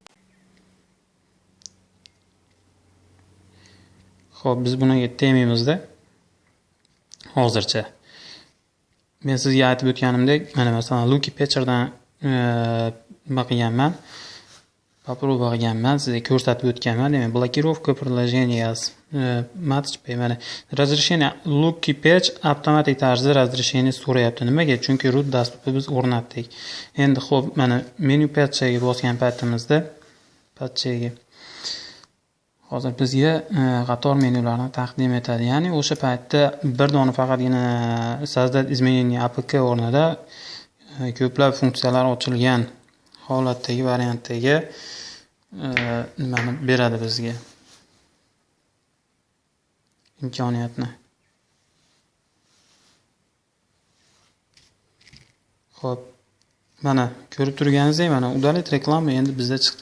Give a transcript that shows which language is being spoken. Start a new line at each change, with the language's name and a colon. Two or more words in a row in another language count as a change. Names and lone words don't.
Uzbek: Xo'p, biz bunga tegmaymizda. Hozircha. Men sizga aytib o'tganimdek, mana masalan Lucky Patcherdan nima qilganman? Попробовал qilganman, sizga ko'rsatib o'tganman. Demak,
Russian: блокировка приложения
Uzbek: matchpay mana разрешение Lucky Patch avtomatik tarzda разрешение so'rayapti. Nimaga? Chunki root dastupi biz o'rnatdik. Endi xo'p, mana menu patchga bosgan paytimizda hozir bizga qator menyularni taqdim etadi. Ya'ni o'sha paytda bir dona faqatgina
Russian: создать изменение
Uzbek: APK o'rnida ko'plab funksiyalar ochilgan holatdagi variantdagi nimani beradi bizga imkoniyatni. Xo'p, mana ko'rib turganingizdek, mana udalить reklama endi bizda chiqdi.